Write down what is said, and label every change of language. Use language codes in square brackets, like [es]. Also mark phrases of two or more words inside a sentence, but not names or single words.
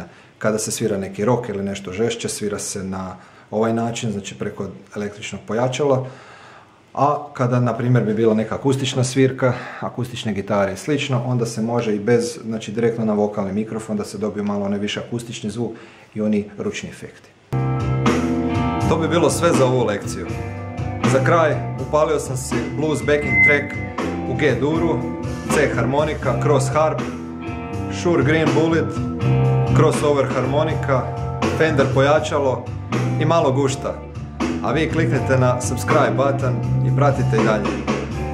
[hr] Kada se svira neki rock ili nešto žešće, svira se na ovaj način, znači preko električnog pojačala, a kada, na primjer, bi bila neka akustična svirka, akustične gitare i slično, onda se može i bez, znači direktno na vokalni mikrofon da se dobiju malo onaj više akustični zvuk i oni ručni efekti. To bi bilo sve za ovu lekciju. Za kraj upalio sam si [en] blues backing track [hr] u G-duru, C harmonika, [en] cross harp, [hr] Shure Green Bullet, crossover harmonika, Fender pojačalo i malo gušta. A vi kliknite na [en] subscribe button [hr] i pratite i dalje.